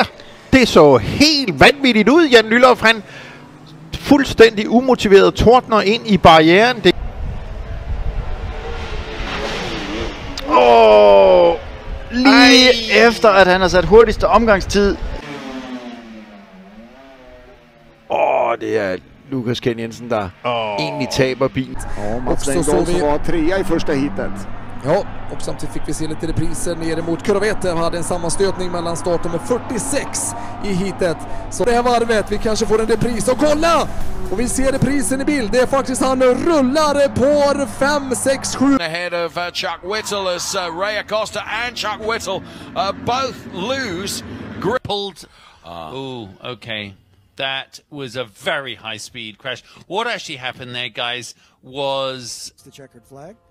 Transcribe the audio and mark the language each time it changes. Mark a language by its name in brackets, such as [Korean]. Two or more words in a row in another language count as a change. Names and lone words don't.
[Danish] Det så helt vanvittigt ud, Jan Lylloff. Han fuldstændig umotiveret tordner ind i barrieren. Lige efter at han har sat hurtigste omgangstid. Det er Lukas Ken Jensen, der egentlig taber bilen. [Swedish] Också såg vi var trea i första heatet. Ja, och samtidigt fick vi se lite repriser nere mot Kurvete. Vi hade en sammanstötning mellan startnummer 46 i heatet. Så det här varvet, vi kanske får en repris. Och kolla! Och vi ser reprisen i bild. Det är faktiskt han rullar på 5, 6, 7. [English] Ahead of Chuck Whittle as Ray Acosta and Chuck Whittle both lose. Grippled. Okay. That was a very high-speed crash. What actually happened there, guys, was... The checkered flag.